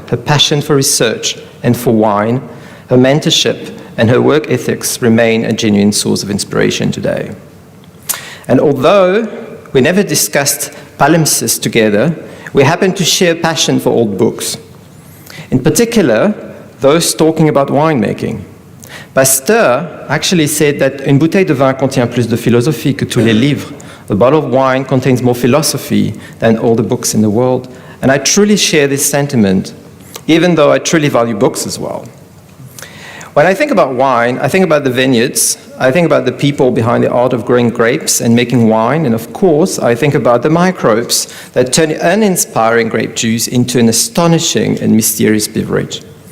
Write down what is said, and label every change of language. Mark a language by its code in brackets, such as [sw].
[en] Her passion for research and for wine, her mentorship, and her work ethics remain a genuine source of inspiration today. And although we never discussed palimpsest together, we happen to share a passion for old books. In particular, those talking about winemaking. Pasteur actually said that [fr] une bouteille de vin contient plus de philosophie que tous les livres. [en] A bottle of wine contains more philosophy than all the books in the world. And I truly share this sentiment, even though I truly value books as well. When I think about wine, I think about the vineyards, I think about the people behind the art of growing grapes and making wine, and of course, I think about the microbes that turn uninspiring grape juice into an astonishing and mysterious beverage.